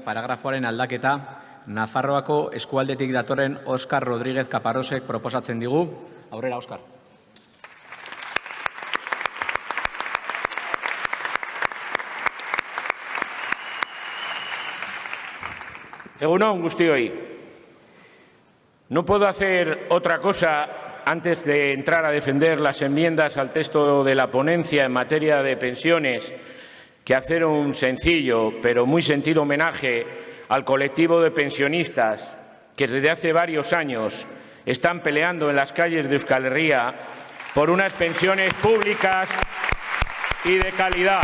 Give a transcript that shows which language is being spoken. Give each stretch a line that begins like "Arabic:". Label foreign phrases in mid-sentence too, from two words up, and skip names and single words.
Basque: paragrafoaren aldaketa, Nafarroako eskualdetik datorren Oskar Rodríguez Caparrosek proposatzen digu. Aurrera, Oskar. Egunon, guztioi.
Spanish: No puedo hacer otra cosa antes de entrar a defender las enmiendas al texto de la ponencia en materia de pensiones que hacer un sencillo pero muy sentido homenaje al colectivo de pensionistas que desde hace varios años están peleando en las calles de Euskal Herria por unas pensiones públicas y de calidad.